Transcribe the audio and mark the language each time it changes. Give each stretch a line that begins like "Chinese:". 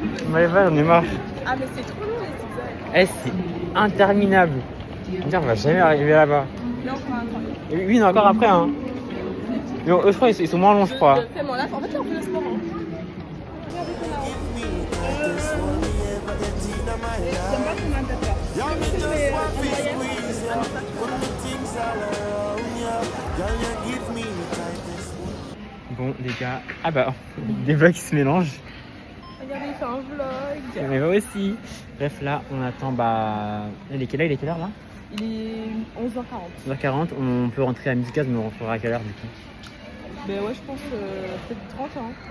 French: Maëva, j'en ai marre. Ah, mais c'est trop long, les zigzags. C'est interminable. On va jamais arriver là-bas. Non, pas encore. Oui, non, encore après, hein. Mais je crois qu'ils sont moins longs, je crois. Tellement là, en fait, là, on fait le sport. Hein. Regardez qu'on a. J'aime pas comment t'as peur.
English: Yeah, me just want to squeeze ya. Put my things all around ya. Girl, you give me the tightest one.
French: Bon, les gars. Ah bah, des vlogs qui se mélangent. Regardez, il fait un vlog. Mais moi aussi. Bref, là, on attend. Bah. Il est quelle heure là? Il est 11h40. 11h40. On peut rentrer à 12h15, mais on rentrera à quelle heure du coup? Ben ouais, je pense peut-être 30 ans.